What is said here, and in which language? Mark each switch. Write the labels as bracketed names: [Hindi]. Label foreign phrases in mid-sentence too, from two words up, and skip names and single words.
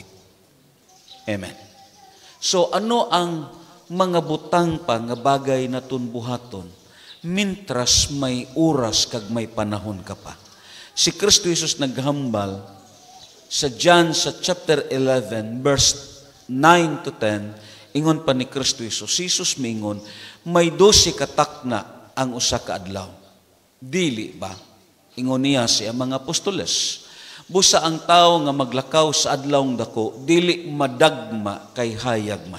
[Hiligaynon] Amen. So ano ang mga butang pa nga bagay naton buhaton mintras may oras kag may panahon ka pa? Si Kristo Jesus naghambal sa John sa [English] chapter 11 verse 9 to 10, [Cebuano] ingon pa ni Kristo Jesus, Jesus mingon, may 12 katakna ang usa ka adlaw. Dili ba? Ingon niya siya mga apostoles. Busa ang tao nga maglakaw sa adlawng dako, dili madagma kay hayag man.